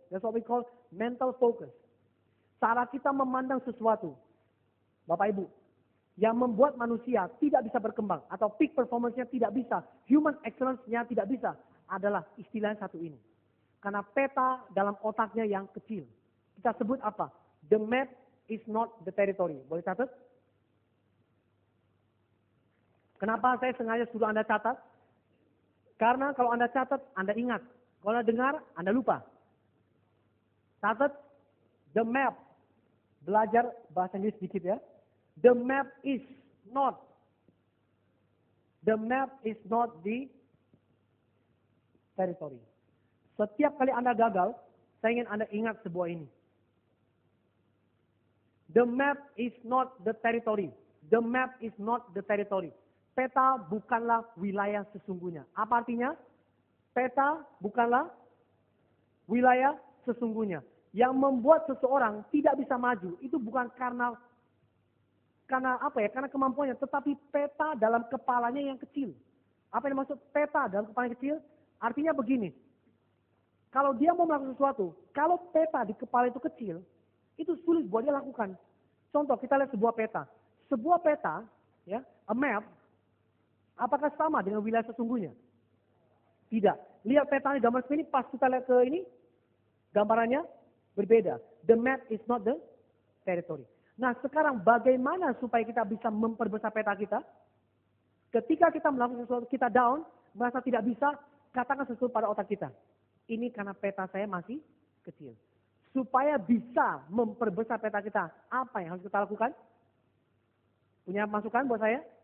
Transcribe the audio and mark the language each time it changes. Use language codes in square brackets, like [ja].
[en] That's what we call mental focus. [id] Cara kita memandang sesuatu, Bapak Ibu, yang membuat manusia tidak bisa berkembang atau peak performance-nya tidak bisa, human excellence-nya tidak bisa, adalah istilah satu ini. Karena peta dalam otaknya yang kecil. Kita sebut apa? [en] The map is not the territory. [id] Boleh catat? Kenapa saya sengaja suruh Anda catat? Karena kalau Anda catat, Anda ingat. Kalau Anda dengar, Anda lupa. Catat, [en] the map. [id] Belajar bahasa Inggris sedikit ya. [en] The map is not the territory. [id] Setiap kali Anda gagal, saya ingin Anda ingat sebuah ini. [en] The map is not the territory. The map is not the territory. [id] Peta bukanlah wilayah sesungguhnya. Apa artinya? Peta bukanlah wilayah sesungguhnya. Yang membuat seseorang tidak bisa maju itu bukan karena apa ya? Karena kemampuannya, tetapi peta dalam kepalanya yang kecil. Apa yang dimaksud peta dalam kepalanya kecil? Artinya begini. Kalau dia mau melakukan sesuatu, kalau peta di kepala itu kecil, itu sulit buat dia lakukan. Contoh, kita lihat sebuah peta. Sebuah peta, ya, a map, apakah sama dengan wilayah sesungguhnya? Tidak. Lihat petanya gambar sini, pas kita lihat ke ini, gambarannya berbeda. [en] The map is not the territory. [id] Nah sekarang bagaimana supaya kita bisa memperbesar peta kita? Ketika kita melakukan sesuatu, kita down, merasa tidak bisa, katakan sesuatu pada otak kita. Ini karena peta saya masih kecil. Supaya bisa memperbesar peta kita, apa yang harus kita lakukan? Punya masukan buat saya?